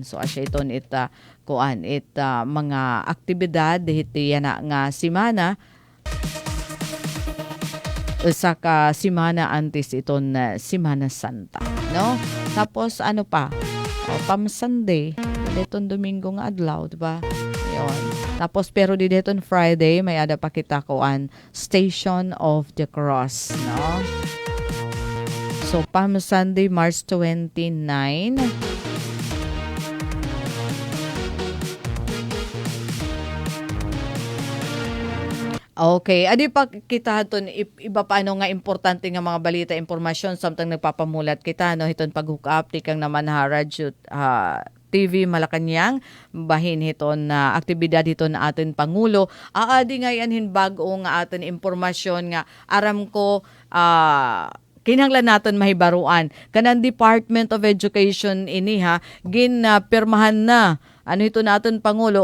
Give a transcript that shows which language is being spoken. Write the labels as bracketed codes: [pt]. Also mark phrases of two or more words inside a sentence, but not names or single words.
[war] So asya iton mga aktibidad hiti na nga simana sa ka Simana antes iton Simana Santa, no? Tapos ano pa? Pam Sunday, deton Domingo nga adlaw, di ba? Ayun. Tapos pero di deton Friday may ada pa kita kuan Station of the Cross, no? So Pam Sunday March 29. Okay, adi pa kita haton iba pa ano nga importante nga mga balita impormasyon samtang nagpapamulat kita no hiton pag-hook up tikang naman ha radyo TV Malacañang bahin hiton na aktibidad hiton na aton pangulo adi nga yan bag-o nga aton impormasyon nga aram ko kinahanglan naton mahibaruan kanang Department of Education ini ha pirmahan na ano ito naton Pangulo?